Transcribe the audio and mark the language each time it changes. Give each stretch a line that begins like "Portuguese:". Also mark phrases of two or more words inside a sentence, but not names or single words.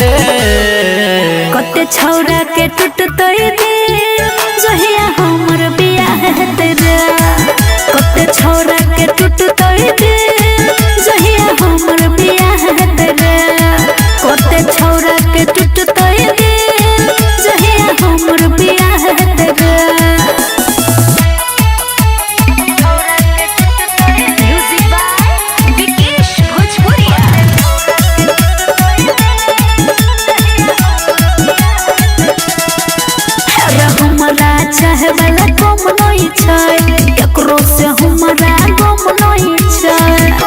Maithili: कते छौरा के टूटतै दिल जहिया हमर बियाह हेतै रे कते छौरा के टूटतै दिल जहिया हमर बियाह हेतै रे कते छौरा के टूटतै दिल जहिया हमर बियाह हेतै रे
English: music by
Maithili: विकेश भोजपुरिया हमरा चाहे वाला कम नहीं छै केकरो से हमरा गम नहीं छै